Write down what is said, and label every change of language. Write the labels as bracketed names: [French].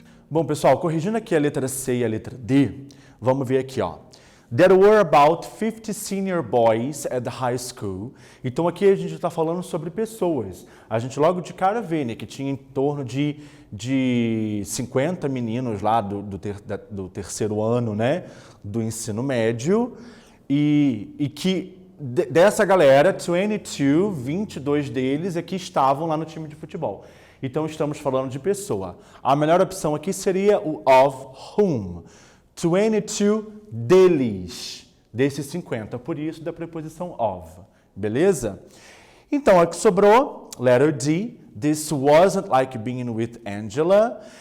[Portuguese] Bom, pessoal, corrigindo aqui a letra C e a letra D, vamos ver aqui, ó. [English] There were about 50 senior boys at the high school. [Portuguese] Então aqui a gente está falando sobre pessoas. A gente logo de cara vê, né, que tinha em torno de 50 meninos lá do terceiro ano, né, do ensino médio. E que dessa galera, 22 deles é que estavam lá no time de futebol. Então, estamos falando de pessoa. A melhor opção aqui seria o of whom. 22 deles, desses 50. Por isso, da preposição of. Beleza? Então, aqui sobrou, letter D. [English] This wasn't like being with Angela.